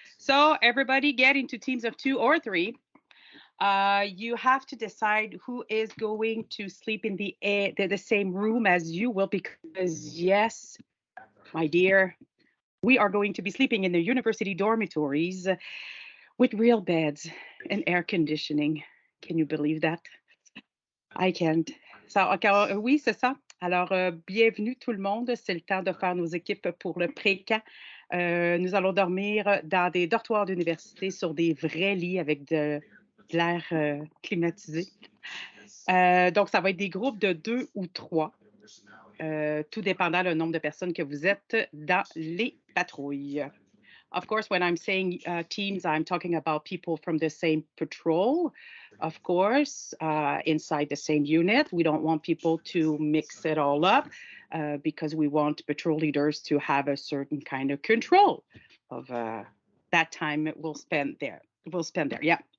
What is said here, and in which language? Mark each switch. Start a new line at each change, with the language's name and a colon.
English: So everybody get into teams of 2 or 3. You have to decide who is going to sleep in the same room as you will, because yes, my dear, we are going to be sleeping in the university dormitories with real beds and air conditioning. Can you believe that? I can't.
French: Oui, c'est ça. Alors, bienvenue tout le monde. C'est le temps de faire nos équipes pour le pré-camp. Nous allons dormir dans des dortoirs d'université sur des vrais lits avec de l'air climatisé. Donc, ça va être des groupes de 2 ou 3, tout dépendant le nombre de personnes que vous êtes dans les patrouilles.
English: Of course, when I'm saying teams, I'm talking about people from the same patrol, of course, inside the same unit. We don't want people to mix it all up because we want patrol leaders to have a certain kind of control of that time we'll spend there. Yeah.